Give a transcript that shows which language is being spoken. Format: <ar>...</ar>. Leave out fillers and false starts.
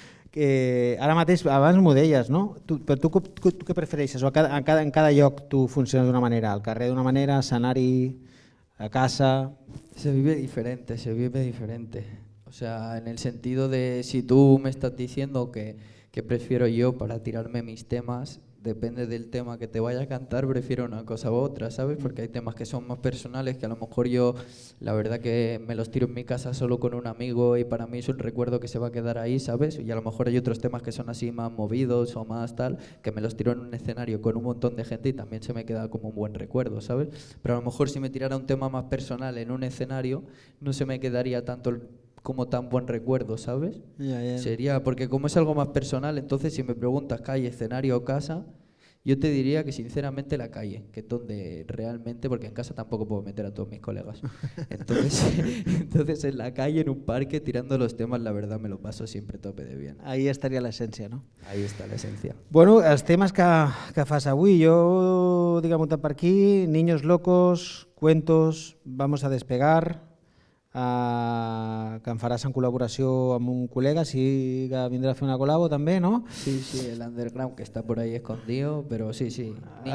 <ca>que ara mateix, abans m'ho deies, no? Però tu què prefereixes? O en cada lloc tu funciones d'una manera? Al carrer d'una manera, escenari, a casa...</ca> <es>Se vive diferente, se vive diferente. O sea, en el sentido de si tú me estás diciendo que prefiero yo para tirarme mis temas, depende del tema que te vaya a cantar, prefiero una cosa u otra, ¿sabes? Porque hay temas que son más personales, que a lo mejor yo, la verdad que me los tiro en mi casa solo con un amigo y para mí es un recuerdo que se va a quedar ahí, ¿sabes? Y a lo mejor hay otros temas que son así más movidos o más tal, que me los tiro en un escenario con un montón de gente y también se me queda como un buen recuerdo, ¿sabes? Pero a lo mejor si me tirara un tema más personal en un escenario, no se me quedaría tanto como tan buen recuerdo, ¿sabes? Sería, porque como es algo más personal, entonces si me preguntas calle, escenario o casa, yo te diría que sinceramente la calle, que es donde realmente, porque en casa tampoco puedo meter a todos mis colegas. Entonces en la calle, en un parque, tirando los temas, la verdad me lo paso siempre tope de bien.</es> <ca>Ahí estaria l'essència, no?</ca> <es>Ahí está la esencia.</es> <ca>Bueno, els temes que fas avui, jo dic apuntat per aquí, Niños Locos, Cuentos, Vamos a Despegar, que en faràs en col·laboració amb un col·lega, sí que vindrà a fer una col·labo també, no?</ca> <es>Sí, el underground que está por ahí escondido, pero sí, Niño</es>